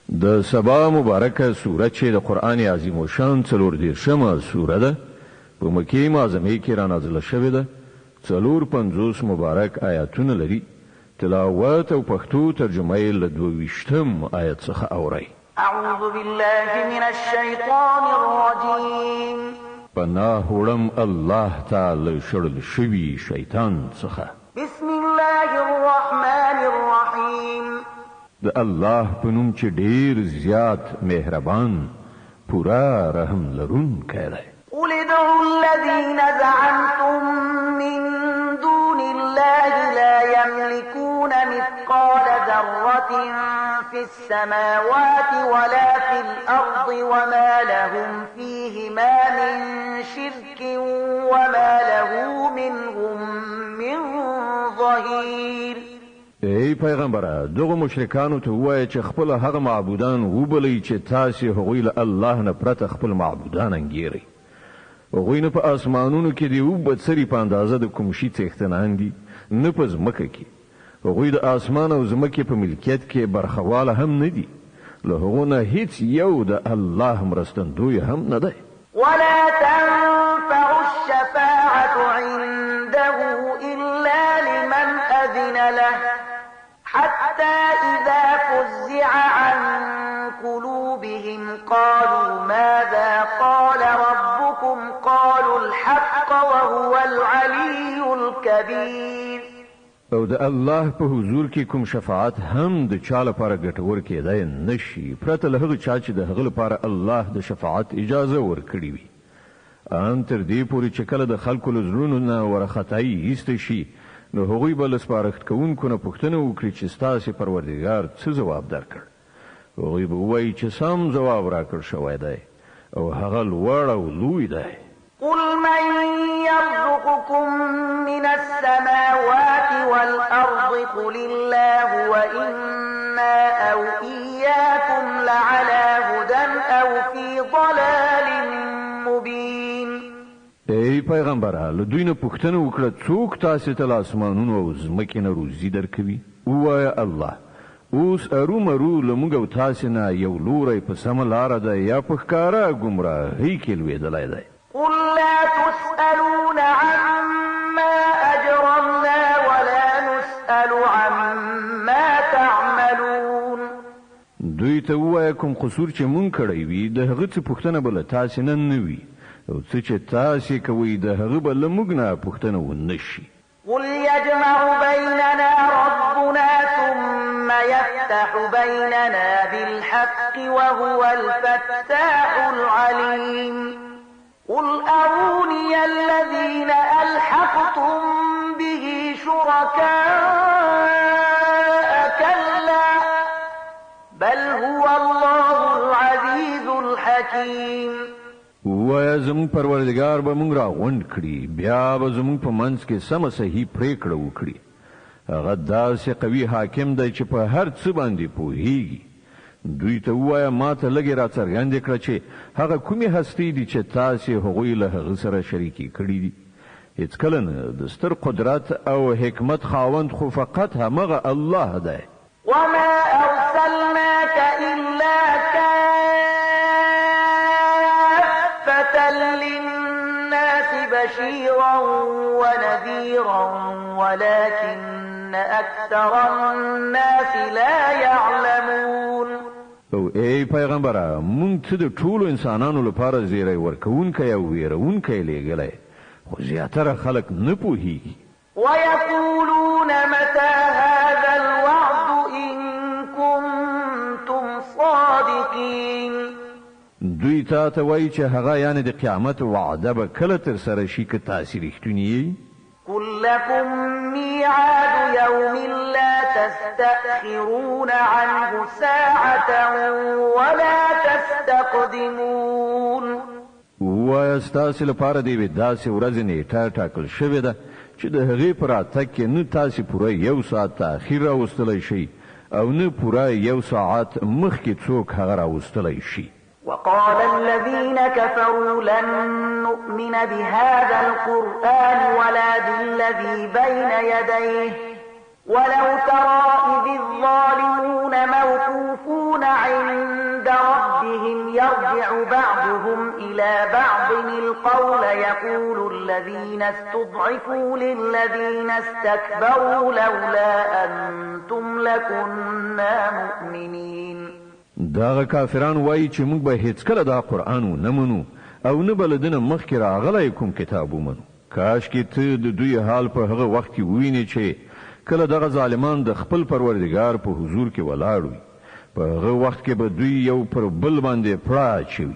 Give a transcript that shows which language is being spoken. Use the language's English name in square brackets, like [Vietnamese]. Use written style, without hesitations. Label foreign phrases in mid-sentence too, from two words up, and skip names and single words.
[Pashto] د سبا مبارکه سوره چې د قرآن عظیم و شان 40 سوره ده په مکه معظمه کې را نازله شوې ده. 450 مبارک آیاتونه لري. تلاوت او پښتو ترجمه یې له 22 آیت څخه اورئ. [Arabic] اعوذ بالله من الشیطان الرجیم. [Pashto] پناه وړم الله تعالی شړل شوي شیطان څخه. [Arabic] بسم الله الرحمن الرحیم. [Pashto] د الله په نوم چې ډیر زیات مهربان پورا رحم لرونکی دی. [Arabic] قل ادعوا الذين زعمتم من دون الله لا يملكون مثقال ذرة في السماوات ولا في الأرض وما لهم فيهما من شرك وما له منهم من ظهير. [Pashto] ای پیغمبره دغه مشرکانو ته وایي چې خپل هغه معبودان وبلئ چې تاسو هغوی له الله نه پرته خپل معبودان انګیرئ. هغوی نه په اسمانونو کې دی او بدسری په اندازه د کوم شي څښتنان دي نه په ځمکه کې. هغوی د اسمان او ځمکې په ملکیت کې برخواله هم نه دي. له هغو نه هیڅ یو د الله مرستندوی هم نه دی. [Arabic] ولا تنفع الشفاعة عنده إلا لمن أذن له حتى إذا فزع عن قلوبهم قالوا ماذا قال ربكم قالوا الحق وهو العلي الكبير. [Pashto] او د الله په حضور کې کوم شفاعت هم د چا لپاره ګټور کېدای نشي پرته له هغه چا چې د هغه لپاره الله د شفاعت اجازه ورکړي وي. ان تر دې پورې چې کله د خلکو له زړونو نه ورختایي ایسته شي نو هغوی به له سپارښت کوونکو نه پوښتنه وکړي چې ستاسې پروردګار څه ځواب درکړ. هغوی به ووایي چې سم ځواب راکړ شوی دی او هغه لوړ او لوی دی. [Arabic] قل من يرزقكم من السماوات والأرض قل الله وإنا أو إياكم لعلى هدى أو في ضلال مبين. [Pashto] ای پیغمبره له دوی نه پوښتنه وکړه څوک تاسې ته له اسمانونو او ځمکې نه روزي درکوي؟ ووایه الله. اوس ارومرو له موږ او تاسې نه یو لوری په سمه لاره ده یا په ښکاره ګمراهۍ کې لوېدلی دی. [Arabic] قل لا تسألون عما أجرمنا ولا نسأل عما تعملون. [Pashto] دوی ته ووایه کوم قصور چې مونږ کړی وي د هغه څه پوښتنه به له تاسې نه وي او څه چې تاسې کوئ د هغه به له موږ نه پوښتنه ونه شي. [Arabic] قل يجمع بيننا ربنا ثم يفتح بيننا بالحق وهو الفتاح العليم. قل أروني الذين ألحقتم به شركاء كلا بل هو الله العزيز الحكيم. [Pashto] وایه زموږ پروردګار به موږ راغونډ کړي بیا به زموږ په منځ کې سمه صحیح پرېکړه وکړي. هغه داسې قوي حاکم دی چې په هر څه باندې پوهیږي. دوی ته ووایه ما ته لږې راڅرګندې کړه چې هغه کومې هستۍ دي چې تاسې هغوی له هغه سره شریکې کړي دي. هېڅکله نه د ستر قدرت او حکمت خاوند خو فقط همغه الله دی. [Arabic] وما أرسلناك إلا كافة للناس بشيرا ونذيرا ولكن أكثر الناس لا يعلمون. [Pashto] او ای پیغمبره مونږ ته د ټولو انسانانو لپاره زیری ورکوونکی او ویرونکی لیږلی خو زیاتره خلک نه پوهیږي. [Arabic] ويقولون متى هذا الوعد إن كنتم صادقين. [Pashto] دوی ته وایي چې هغه یعنې د قیامت وعده به کله ترسره شي که تاسې رښتونی یئ. [Arabic] قل لكم ميعاد يوم لا تستأخرون عنه ساعة ولا تستقدمون. [Pashto] وایه ستاسې لپاره د یوې داسې ورځې نیټه ټاکل شوې ده چې د هغې په راتګ کې نه تاسې پوره 1 ساعت تاخیر راوستلی شئ او نه پوره 1 ساعت مخکې څوک هغه راوستلی شي. [Arabic] وقال الذين كفروا لن نؤمن بهذا القرآن ولا بالذي بين يديه ولو ترى إذ الظالمون موقوفون عند ربهم يرجع بعضهم إلى بعض القول يقول الذين استضعفوا للذين استكبروا لولا أنتم لكنا مؤمنين. [Pashto] داغه کافران وایي چې موږ به هیڅ کله دا قرآن نه منو او نه بلدنه مخکې راغلی کوم کتاب ومنو. کاش کې ته د دوی حال په هغه وخت کې ووینې چې کله دغه ظالمان د خپل پروردګار په حضور کې ولاړ وي. په هغه وخت کې به دوی یو پر بل باندې پړه اچوي.